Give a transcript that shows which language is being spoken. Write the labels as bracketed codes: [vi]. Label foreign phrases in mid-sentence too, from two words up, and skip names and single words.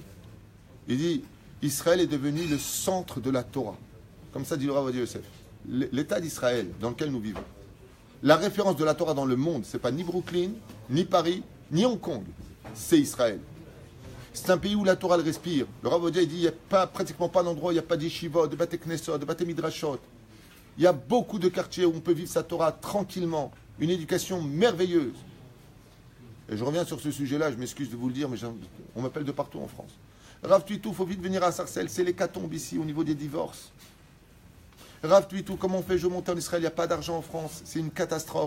[fr] Il dit, Israël est devenu le centre de la Torah. Comme ça dit le Rav Yosef. L'État d'Israël, dans lequel nous vivons, la référence de la Torah dans le monde, c'est pas ni Brooklyn, ni Paris, ni Hong Kong, c'est Israël. C'est un pays où la Torah elle respire. Le Rav Odia il dit il n'y a pratiquement pas d'endroit, il n'y a pas d'yeshivot, de [he] בתי כנסות, [fr] de [he] בתי מדרשות. [fr] Il y a beaucoup de quartiers où on peut vivre sa Torah tranquillement. Une éducation merveilleuse. Et je reviens sur ce sujet-là, je m'excuse de vous le dire, mais on m'appelle de partout en France. Rav Tuitou, il faut vite venir à Sarcelles, c'est l'hécatombe ici au niveau des divorces. Rav Tuitou, comment on fait? Je monte en Israël, il n'y a pas d'argent en France, c'est une catastrophe.